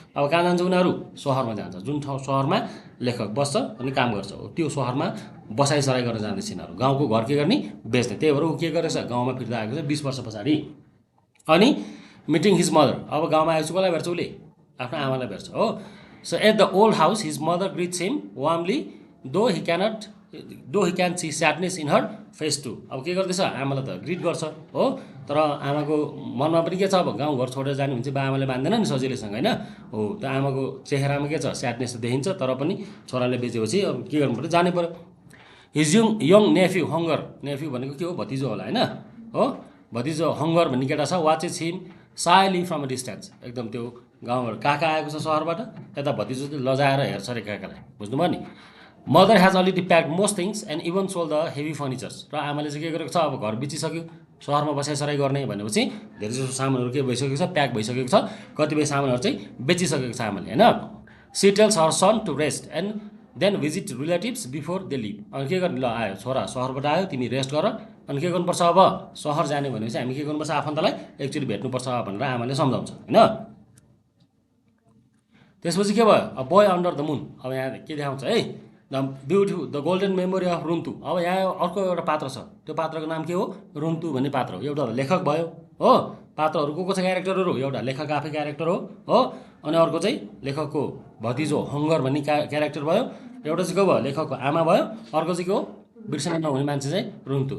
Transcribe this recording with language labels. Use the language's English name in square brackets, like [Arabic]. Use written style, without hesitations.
[Nepali] अब कहाँ जान्छ उनीहरू, सहरमा जान्छ, जुन ठाउँ सहरमा लेखक बस्छ अनि काम गर्छ त्यो सहरमा बसाइसराई गरेर जाँदैछ यिनीहरू। गाउँको घर के गर्ने, बेच्ने। त्यही भएर ऊ के गरेको छ, गाउँमा फिर्ता आएको छ 20 वर्ष पछाडि। अनि [English] meeting his mother, [Nepali] अब गाउँमा आएपछि कसलाई भेट्छ उसले, आफ्नो आमालाई भेट्छ हो। [English] So at the old house his mother greets him warmly though he can see sadness in her face too. [Nepali] अब के गर्दैछ, आमालाई त ग्रिट गर्छ हो, तर आमाको मनमा पनि के छ, अब गाउँघर छोडेर जाने भने चाहिँ बा आमाले मान्दैन नि सजिलैसँग होइन हो। त आमाको चेहरामा के छ, स्याडनेस त देखिन्छ, तर पनि छोराले बेचेपछि अब के गर्नु पऱ्यो, जानै पऱ्यो। [English] his young nephew Honger, [Nepali] नेफ्यू भनेको के हो, भतिजो होला होइन हो, भतिजो हङ्गर भन्ने केटा छ, [English] watches him shyly from a distance, [Nepali] एकदम त्यो गाउँबाट काका आएको छ सहरबाट, यता भतिजो चाहिँ लजाएर हेर्छ अरे काकालाई, बुझ्नुभयो नि। [English] Mother has already packed most things and even sold the heavy furnitures. [Nepali] र आमाले चाहिँ के गरेको छ, अब घर बेचिसक्यो, सहरमा बसाइसराई गर्ने भनेपछि धेरै जसो सामानहरू के भइसकेको छ, प्याक भइसकेको छ, कतिपय सामानहरू चाहिँ बेचिसकेको छ आमाले, होइन। [English] She tells her son to rest and then visit relatives before they leave. [Nepali] अनि के गर्ने, ल आयो छोरा सहरबाट आयो, तिमी रेस्ट गर, अनि के गर्नुपर्छ, अब सहर जाने भनेपछि हामी के गर्नुपर्छ, आफन्तलाई एकचोटि भेट्नुपर्छ भनेर आमाले सम्झाउँछ, होइन। त्यसपछि के भयो, अब [English] Boy under the moon. [Nepali] अब यहाँ के देखाउँछ है, [English] The beautiful the golden memory of Runtu. [Nepali] अब यहाँ अर्को एउटा पात्र छ, त्यो पात्रको नाम के हो, रुन्तु भन्ने पात्र हो। एउटा लेखक भयो हो, पात्रहरू को छ क्यारेक्टरहरू, एउटा लेखक आफै क्यारेक्टर हो, अनि अर्को चाहिँ लेखकको भतिजो हङ्गर भन्ने क्यारेक्टर भयो, एउटा चाहिँ को भयो, लेखकको आमा भयो, अर्को चाहिँ के हो, बिर्सन नहुने मान्छे चाहिँ रुन्तु।